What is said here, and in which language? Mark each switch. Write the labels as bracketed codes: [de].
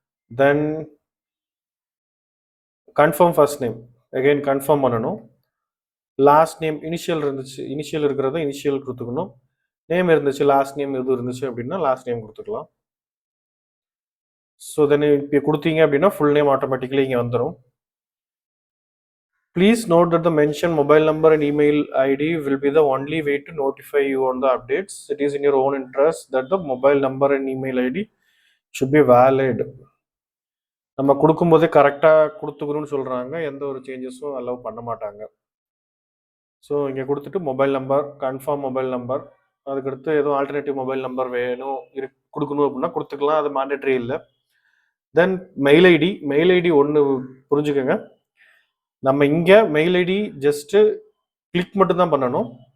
[ta] தென் confirm first name, again confirm பண்ணணும். Last name initial இருந்துச்சு, initial இருக்கிறத இனிஷியல் கொடுத்துக்கணும். நேம் இருந்துச்சு, லாஸ்ட் நேம் எதுவும் இருந்துச்சு அப்படின்னா லாஸ்ட் நேம் கொடுத்துக்கலாம். ஸோ தென் இப்போ கொடுத்தீங்க அப்படின்னா ஃபுல் நேம் ஆட்டோமேட்டிக்கலி இங்கே வந்துடும். [en] Please note that the mentioned mobile number and email ID will be the only way to notify you on the updates. It is in your own interest that the mobile number and email ID should be valid. [ta] நம்ம கொடுக்கும்போதே கரெக்டாக கொடுத்துக்கணும்னு சொல்கிறாங்க, எந்த ஒரு சேஞ்சஸும் allow பண்ண மாட்டாங்க. So இங்கே கொடுத்துட்டு mobile number, confirm mobile number, அதுக்கடுத்து எதுவும் ஆல்டர்னேட்டிவ் மொபைல் நம்பர் வேணும் கொடுக்கணும் அப்படின்னா கொடுத்துக்கலாம், அது மேண்டேட்ரி இல்லை. தென் மெயில் ஐடி ஒன்று புரிஞ்சுக்கோங்க, நம்ம இங்கே மெயில் ஐடி ஜஸ்ட்டு கிளிக் மட்டும்தான் பண்ணணும்.